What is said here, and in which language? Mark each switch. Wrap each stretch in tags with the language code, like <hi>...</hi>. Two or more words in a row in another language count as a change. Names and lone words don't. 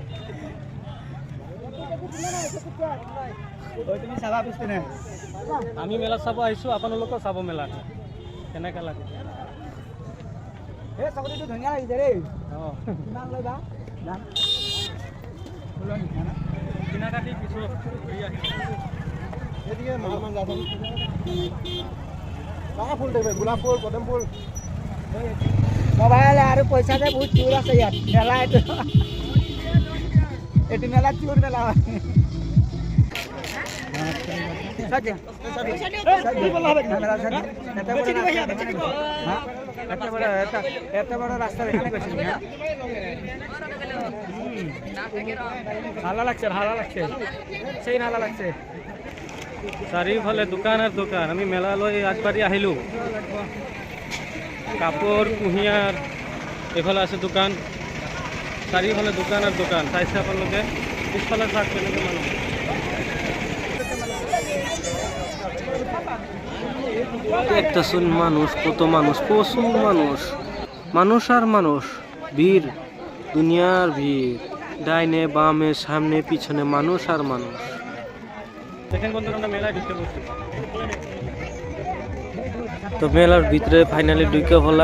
<as>তুমি চাবা পিছপিনে। আমি মেলা চাব আহিছো, আপোনালোকেও চাব মেলা কেনেকৈ লাগে। এই ছাগলীটো ধুনীয়া লাগিছে দেই। অঁ কিমান লৈ বা দাম? কিনাকাটি কিছু</as> <bn>এদিকে মান যাবো।</bn> <as>ডাঙৰ ফুল দেখিব, গোলাপ ফুল, পদম ফুল। মোবাইল আৰু পইচা যে বহুত চোৰ আছে ইয়াত। মেলা এইটো মেলা চোৰ মেলা হয়।</as> <bn>এত বড় রাস্তা এখানে গেছিল, ভালো লাগছে, ভালো লাগছে, সেই ভালো লাগছে।</bn> <as>চাৰিওফালে দোকান আর দোকান। আমি মেলালৈ আগবাঢ়ি আহিলোঁ। কাপড়, কুঁহিয়ার, এফালে আছে দোকান, চাৰিওফালে দোকান আর দোকান। চাইছে আপোনালোকে পিছফালে চাওক কেনেকৈ মানুহ।</as> <bn>দেখতেছুন মানুষ, কত মানুষ, প্রচুর মানুষ, মানুষ আর মানুষ, ভিড়, দুনিয়ার ভিড়, ডাইনে বামে সামনে পিছনে মানুষ আর মানুষ। দেখেন বন্ধুরা, আমরা মেলায় ঢুকে পড়ছি। তো মেলার ভিতরে ফাইনালি ঢুকে পড়লাম।</bn>